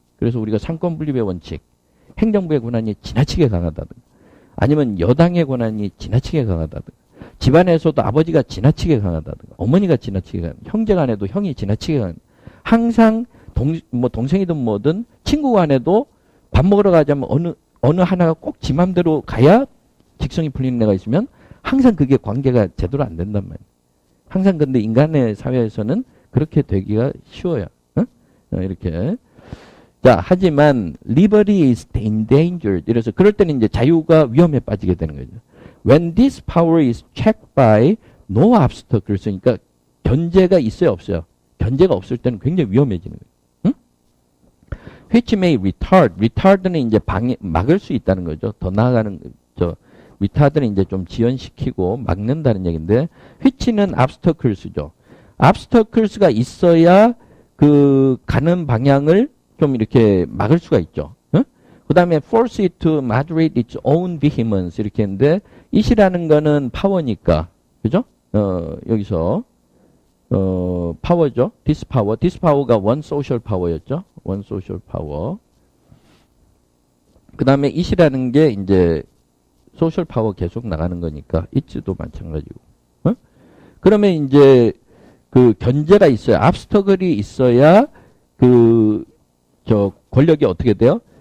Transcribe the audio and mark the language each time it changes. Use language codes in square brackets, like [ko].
[ko] 그래서 우리가 상권 분립의 원칙, 행정부의 권한이 지나치게 강하다든가 아니면 여당의 권한이 지나치게 강하다든가 집안에서도 아버지가 지나치게 강하다든가 어머니가 지나치게 강하다든가 형제 간에도 형이 지나치게 강하다든가 항상 동생이든 뭐든 친구 간에도 밥 먹으러 가자면 어느 하나가 꼭 지 맘대로 가야 직성이 풀리는 애가 있으면 항상 그게 관계가 제대로 안 된단 말이에요. 항상 근데 인간의 사회에서는 그렇게 되기가 쉬워요. 이렇게. 자, 하지만 [en] liberty is endangered. [ko] 이래서 그럴 때는 이제 자유가 위험에 빠지게 되는 거죠. [en] When this power is checked by no obstacles. [ko] 그러니까 견제가 있어요, 없어요? 견제가 없을 때는 굉장히 위험해지는 거예요. 응? [en] Which may retard. [ko] retard는 이제 막을 수 있다는 거죠. 더 나아가는 retard는 이제 좀 지연시키고 막는다는 얘기인데 which는 obstacles죠. obstacles가 있어야 그 가는 방향을 좀 이렇게 막을 수가 있죠. 그 다음에 [en] force it to moderate its own vehemence [ko] 이렇게 했는데 it이라는 거는 파워니까 그죠? 여기서 파워죠. this power가 one social power였죠. one social power. 그 다음에 it이라는 게 이제 social power 계속 나가는 거니까 it도 마찬가지고. 그러면 이제 그 견제가 있어야 obstacle이 있어야 권력이 어떻게 돼요?